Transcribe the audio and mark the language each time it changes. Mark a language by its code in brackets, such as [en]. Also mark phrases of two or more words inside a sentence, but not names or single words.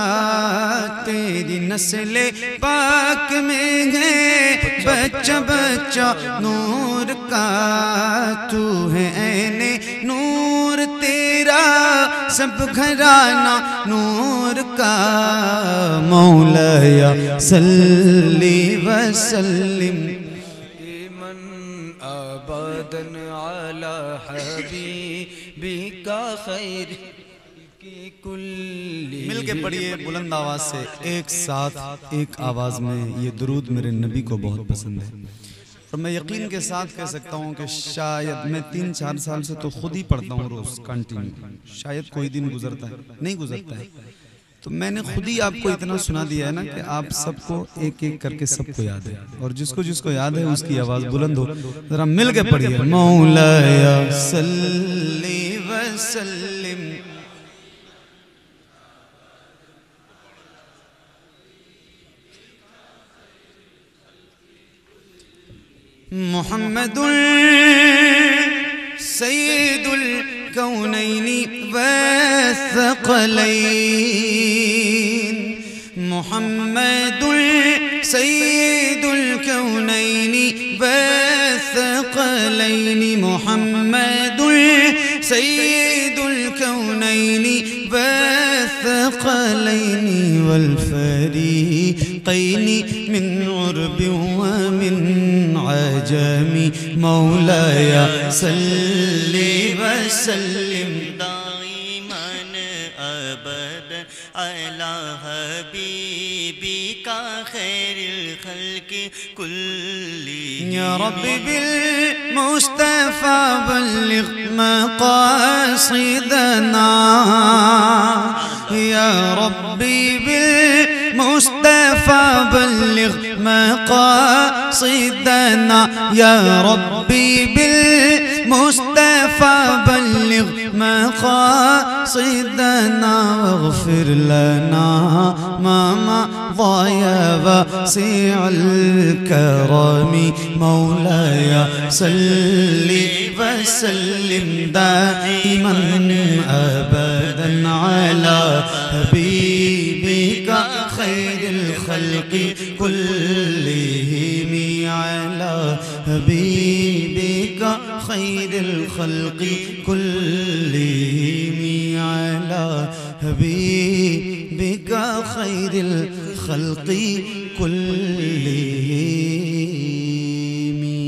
[hi] तेरी नस्ले पाक में है बच्चा बच्चा नूर का। तू है ऐने नूर तेरा सब घराना नूर का। [ar] مولاي صل وسلم من أبدا على حبيبك خير كي كلي. [hi] मिल के पढ़िए बुलंद आवाज से, एक साथ एक आवाज में। ये दुरूद मेरे नबी को बहुत पसंद है और मैं यकीन के साथ कह सकता हूँ कि शायद मैं 3-4 साल से तो खुद ही पढ़ता हूँ रोज कंटिन्यू। शायद कोई दिन गुजरता है, नहीं गुजरता है, तो मैंने खुद ही आपको इतना सुना दिया है ना कि आप सबको एक एक करके सबको याद है। और जिसको जिसको याद है उसकी आवाज बुलंद हो, जरा मिल के पढ़िए। [ar] مولاي صل وسلم محمد سيد الكونين والثقلين. محمد سيد الكونين والثقلين. محمد سيد الكونين والثقلين والفريقين من عرب ومن عجم. مولاي صل وسلم دائما أبدا على حبيبك خير الخلق كلي. يا ربي بالمصطفى بلغ مقاصدنا. يا ربي بالمصطفى بلغ مقاصدنا. يا ربي بالمصطفى بلغ مقاصدنا. واغفر لنا ما مضى واسع الكرم. مولاي صل وسلم دائما أبدا على حبيبك خير الخلق كلهم. على حبيبك خير الخلق كلهم. حبيبك خير الخلق كلهم.